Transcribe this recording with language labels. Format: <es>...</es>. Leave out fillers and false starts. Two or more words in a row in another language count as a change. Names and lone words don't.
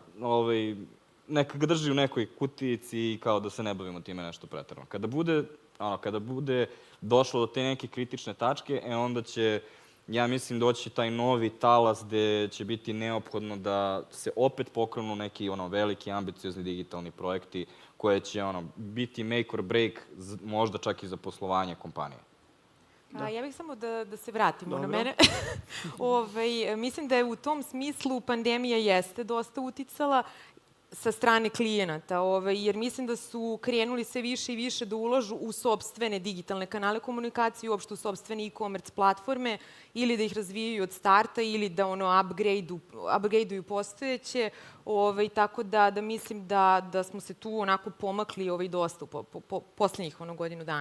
<sr>Neka ga drži u nekoj kutijici i kao da se ne bavimo time nešto preterano. Kada bude došlo do te neke kritične tačke, onda će, ja mislim, doći taj novi talas gde će biti neophodno da se opet pokrenu neki veliki, ambiciozni digitalni projekti koje će biti</sr> <en>make or break,</en> <sr>možda čak i za poslovanje kompanije. Ja bih samo da se vratimo na mene. Mislim da je u tom smislu pandemija jeste dosta uticala sa strane klijenata, jer mislim da su krenuli sve više i više da ulažu u sopstvene digitalne kanale komunikacije, uopšte u sopstvene e-commerce platforme, ili da ih razvijaju od starta, ili da upgradeuju postojeće, tako da mislim da smo se tu onako pomakli dosta po poslednjih godinu dana.</sr>